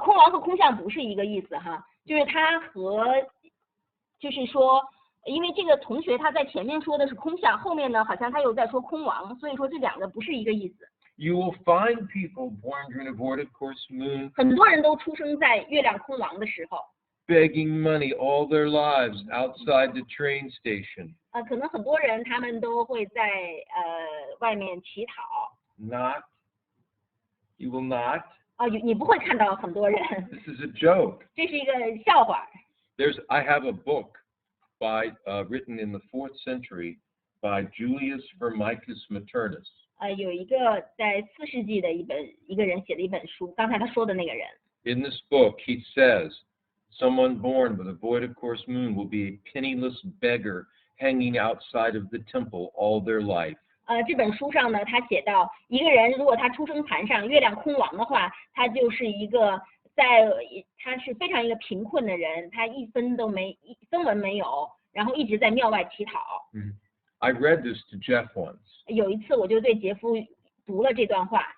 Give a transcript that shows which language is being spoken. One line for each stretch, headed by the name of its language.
Chinese: 空王和空相不是一个意思哈，就是他和，就是说，因为这个同学他在前面说的是空相，后面呢好像他又在说空王，所以说这两个不是一个意思。
English: You will find people born during a void of course moon
Chinese: 很多人都出生在月亮空王的时候。
English: begging money all their lives outside the train station.
Chinese: 可能很多人他们都会在外面乞讨。
English: Not. You will not.
Chinese: 你不会看到很多人。
English: This is a joke.
Chinese: 这是一个笑话。
English: I have a book by written in the 4th century by Julius Firmicus Maternus.
Chinese: 有一个在4世纪的一个人写的一本书，刚才他说的那个人。
English: In this book, he says, someone born with a void of course moon will be a penniless beggar hanging outside of the temple all their life.
Chinese: 这本书上呢，他写到，一个人如果他出生盘上月亮空王的话，他就是一个他是非常一个贫困的人，他一分文没有，然后一直在庙外乞讨。
English: I read this to Jeff once.
Chinese: 有一次我就对杰夫读了这段话。